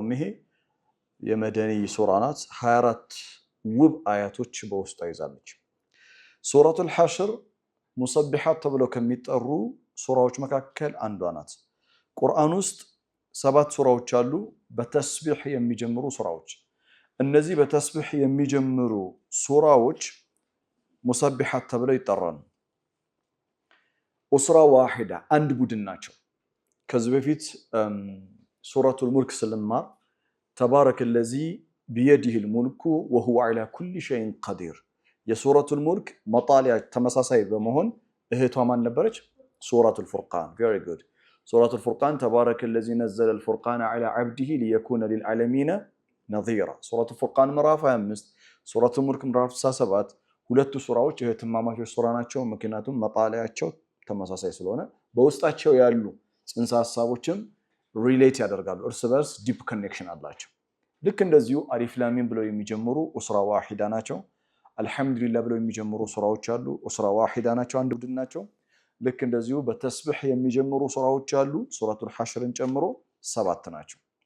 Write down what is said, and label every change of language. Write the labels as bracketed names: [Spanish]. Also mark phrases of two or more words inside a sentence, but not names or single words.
[Amharic] ይሄ የመደኒ ሱራ ናት። 24 ውብ አያቶች በውስጧ ይዛለች። ሱረቱል ሐሽር ሙሰቢሓት ተብለው ከሚጠሩ ሱራዎች መካከል አንዷ ናት። ቁርአን ውስጥ 7 ሱራዎች አሉ በተስቢህ የሚጀምሩ ሱራዎች። እነዚህ በተስቢህ የሚጀምሩ ሱራዎች ሙሰቢሓት ተብለው ይጠራሉ። [Arabic] أسرة واحدة [Amharic] አንድ ቡድን ናቸው። ከዚህ በፊት ሱረቱል ሙልክ ስንማር ተባረከ [Arabic] الذي بيده الملك وهو على كل شيء قدير [Amharic] የሱረቱል ሙልክ መጣሊያ ተመሳሳይ በመሆን እህቷ ማን ነበረች? ሱረቱል ፉርቃን። [English] very good [Amharic] ሱረቱል ፉርቃን ተባረከ [Arabic] الذي نزل الفرقان على عبده ليكون للعالمين نظيرا [Amharic] ሱረቱል ፉርቃን ምዕራፍ 25 ሱረቱል ሙልክ ምዕራፍ 67 ሁለቱ ሱራዎች እህትማማቾች ሱራ ናቸው። ምክንያቱም መጣለያቸው ተመሳሳይ ስለሆነ በውስጣቸው ያሉ ጽንሰ ሐሳቦችም ሪሌት ያደርጋሉ። እርስ በርስ [English] deep connection [Amharic] አላቸው። ልክ እንደዚሁ [Arabic] ألف لام ميم [Amharic] ብለው የሚጀምሩ [Arabic] أسرة واحدة [Amharic] ናቸው። አልሐምዱሊላህ ብለው የሚጀምሩ ሱራዎች አሉ። [Arabic] أسرة واحدة [Amharic] ናቸው፣ አንድ ቡድን ናቸው። ልክ እንደዚሁ በተስቢህ የሚጀምሩ ሱራዎች አሉ። ሱረቱል ሐሽርን ጨምሮ 7 ናቸው።